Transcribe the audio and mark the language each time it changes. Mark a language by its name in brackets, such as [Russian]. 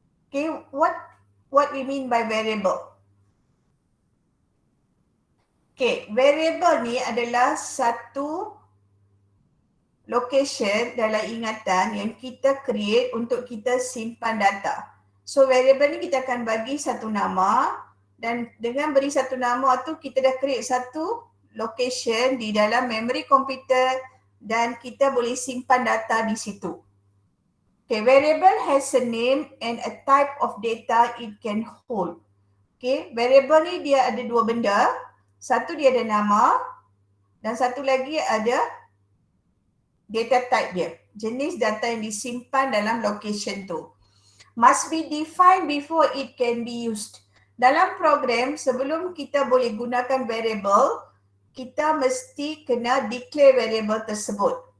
[English] Okay, what we mean by variable? [Malay] Okay, variable ni adalah satu location dalam ingatan yang kita create untuk kita simpan data. So variable ni kita akan bagi satu nama, dan dengan beri satu nama tu kita dah create satu location di dalam memory komputer, dan kita boleh simpan data di situ. [English] Okay, variable has a name and a type of data it can hold. [Malay] Okay, variable ni dia ada dua benda. Satu dia ada nama, dan satu lagi ada data type dia. Jenis data yang disimpan dalam location tu. Must be defined before it can be used. Dalam program, sebelum kita boleh gunakan variable, kita mesti kena declare variable tersebut.